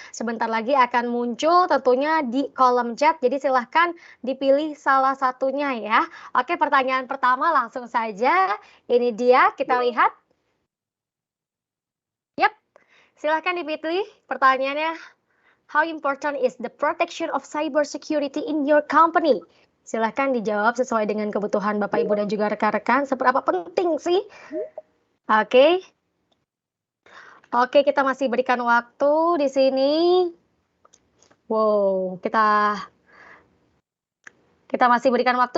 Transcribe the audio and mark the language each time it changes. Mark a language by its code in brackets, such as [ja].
[id] Sebentar lagi akan muncul tentunya di kolom chat, jadi silahkan dipilih salah satunya ya. Oke, pertanyaan pertama langsung saja, ini dia, kita lihat. Yap, silahkan dipilih pertanyaannya. [en] How important is the protection of cybersecurity in your company? [id] Silahkan dijawab sesuai dengan kebutuhan Bapak Ibu dan juga rekan-rekan. Seberapa penting sih? Oke. Oke, kita masih berikan waktu di sini. Wow, kita masih berikan waktu.